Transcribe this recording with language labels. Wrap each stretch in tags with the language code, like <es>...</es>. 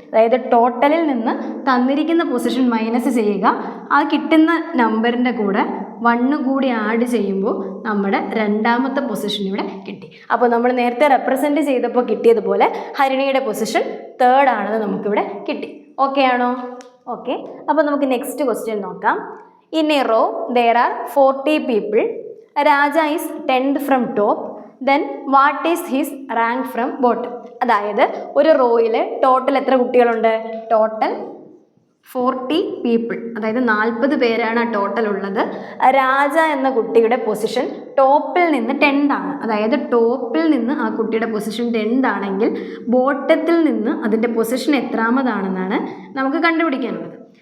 <ml>അതായത് ടോട്ടലിൽ നിന്ന് തന്നിരിക്കുന്ന പൊസിഷൻ മൈനസ് ചെയ്യുക, ആ കിട്ടുന്ന നമ്പറിൻ്റെ കൂടെ 1 കൂടി ആഡ് ചെയ്യുമ്പോൾ നമ്മുടെ 2ാമത്തെ പൊസിഷൻ ഇവിടെ കിട്ടി. അപ്പോൾ നമ്മൾ നേരത്തെ റെപ്രസെൻറ്റ് ചെയ്തപ്പോൾ കിട്ടിയതുപോലെ ഹരിണിയുടെ പൊസിഷൻ 3rd ആണെന്ന് നമുക്കിവിടെ കിട്ടി. ഓക്കെ ആണോ? ഓക്കെ, അപ്പോൾ നമുക്ക് നെക്സ്റ്റ് ക്വസ്റ്റ്യൻ നോക്കാം.</ml> <en>In a row there are 40 people. Raja is 10th from top. Then what is his rank from bottom?</en> <ml>അതായത് ഒരു റോയിൽ ടോട്ടൽ എത്ര കുട്ടികളുണ്ട്? ടോട്ടൽ 40 പീപ്പിൾ, അതായത് 40 പേരാണ് ആ ടോട്ടൽ ഉള്ളത്. രാജ എന്ന കുട്ടിയുടെ പൊസിഷൻ ടോപ്പിൽ നിന്ന് 10th ആണ്. അതായത് ടോപ്പിൽ നിന്ന് ആ കുട്ടിയുടെ പൊസിഷൻ 10th ആണെങ്കിൽ ബോട്ടത്തിൽ നിന്ന് അതിൻ്റെ പൊസിഷൻ എത്രാമതാണെന്നാണ് നമുക്ക് കണ്ടുപിടിക്കാനുള്ളത്.</ml>